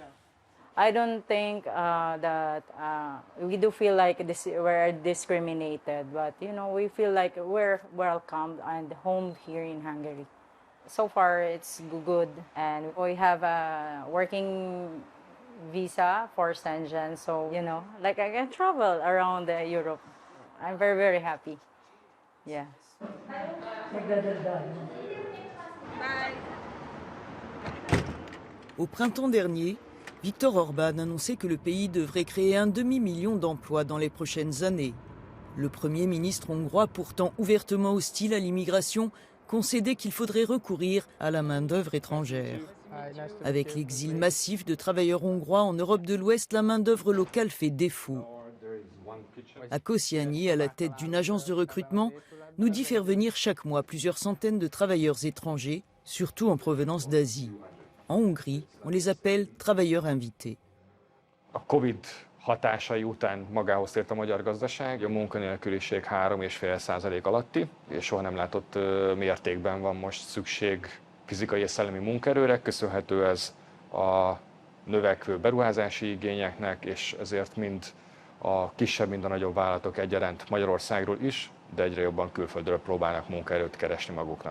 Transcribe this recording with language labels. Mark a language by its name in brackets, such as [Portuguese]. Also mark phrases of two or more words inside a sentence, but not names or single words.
[English] I don't think that we do feel like we're discriminated, but we feel like we're welcomed and home here in Hungary. So far, it's good, and we have a working visa for Schengen, so I can travel around Europe. I'm very, very happy. Yeah. [French] Au printemps dernier, Viktor Orbán annonçait que le pays devrait créer 1 demi-million d'emplois dans les prochaines années. Le Premier ministre hongrois, pourtant ouvertement hostile à l'immigration, concédait qu'il faudrait recourir à la main-d'œuvre étrangère. Avec l'exil massif de travailleurs hongrois en Europe de l'Ouest, la main-d'œuvre locale fait défaut. Kosiani, à la tête d'une agence de recrutement, nous dit faire venir chaque mois plusieurs centaines de travailleurs étrangers, surtout en provenance d'Asie. En Hongrie, on les appelle travailleurs invités. [Hungarian] A Covid hatásai után magához tért a magyar gazdaság, a munkanélküliség 3,5% alatti, és soha nem látott mértékben van most szükség fizikai és szellemi munkaerőre, köszönhető ez a növekvő beruházási igényeknek, és ezért mind a kisebb, mind a nagyobb vállalatok egyaránt Magyarországról is, de egyre jobban külföldről próbálnak munkaerőt keresni maguknak.